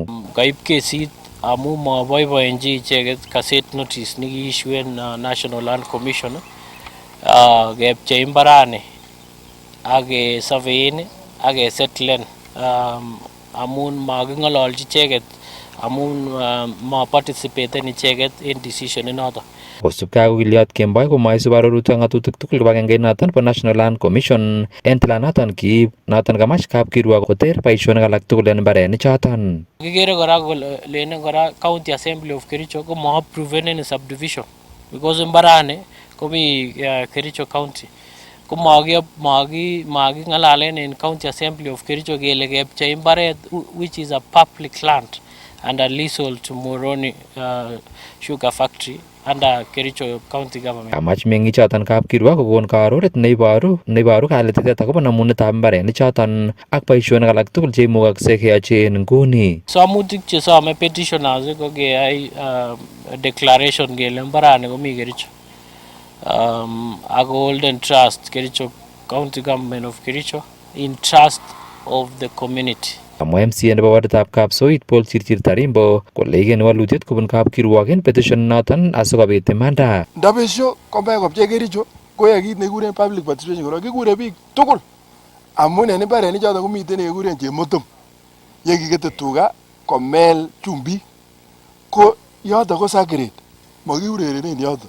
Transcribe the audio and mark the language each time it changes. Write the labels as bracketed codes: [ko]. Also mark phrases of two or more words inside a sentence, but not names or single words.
[kln] Kaib kesit amu maboiboenchi icheket kaset notice nekiishuen National Land Commission kepchei mbarani ak surveyin ak settlen amun making'ololchi icheket amun ma-participaten icheket en decision inoto. Kosubkei ak okiliot Kemboi komaisub arorutik ak ng'atutik tugul kibagengeit noton bo National Land Commission en tilanoton kiib noton kamach kapkirwok koter boisionik alak tugul en mbarenik choton. Kikere kora kole lenen kora County Assembly of Kericho ko ma-approve [en] any subdivision because [kln] mbarani komi Kericho County. Ko making'alalen en County Assembly of Kericho kele kepchei mbaret [en] which is a public land and a leasehold to [kln] Moroni Sugar Factory under Kericho County Government. Kamach meng'ik choton kapkirwok kokon karoret neiboru kalititet akobo namunetab mbarenik choton ak boisionik alak tugul cheimukoksei keyochi en nguni. Somutik chesome petitioners ko keyai declaration kele mbarani komi Kericho. [en] Golden Trust Kericho County Government of Kericho in trust of the community. [kln] Kamwa MCA nebo waditab Kapsoit Paul Chirchir Tarimbo kole ikeni walutiet kobun kapkirwok en petition noton asikobit imanda. Ndabesho kombe kopchei Kericho koyoe kit nekikuren [en] public participation [kln] korok kikure biik tugul amun en mbarenik choton komiten nekikuren chemotom yekikete tuga komel chumbik ko yoton ko sacred makiurerenen yoton.